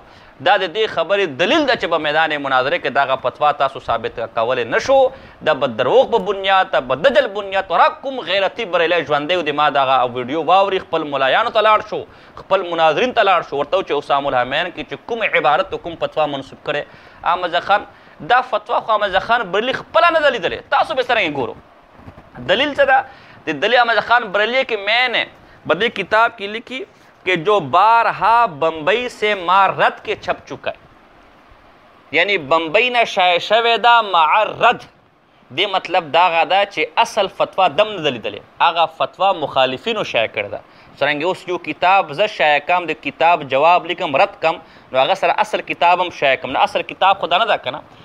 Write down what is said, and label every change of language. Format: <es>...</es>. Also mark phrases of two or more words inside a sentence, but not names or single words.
<ps>دا د دې خبرې دلیل ده چې په میدان مناظرې کې دغه فتوا تاسو ثابت کولی نشو، د به دروغ په بنیاد، د به دجل بنیاد، ورا کوم غیرتي بریلی ژوندی و د ما دغه ویډیو واوري، خپل ملایانو ته لاړ شو، خپل مناظرین ته لاړ شو، ورته چې حسام الحرمین کې چې کوم عبارت او کوم فتوا منسوب کړې احمد خان، دا فتوا خو احمد خان بریلي خپله نه ده لیدلې، تاسو به څرنګه ګورو. دلیل څه ده؟ د دلیل احمد خان بریلي کې</ps> <ur>میں نے</ur> <ps>بدې کتاب کې لیکي</ps> <ur>کہ جو بارہا بمبئی سے ما رد کے چھپ چکا ہے،</ur> <ps>یعنی بمبئی نه شایع شوی دا مع رد، دې مطلب داغه ده چې اصل فتوا دم نه ده لیدلې، هغه فتوا مخالفینو شایع کړې ده. څرنګه اوس یو کتاب زه شایع کم، د کتاب جواب لیکم رد کم، نو هغه سره اصل کتاب هم شایع کم، نه اصل کتاب خو دا نه ده که نه.</ps>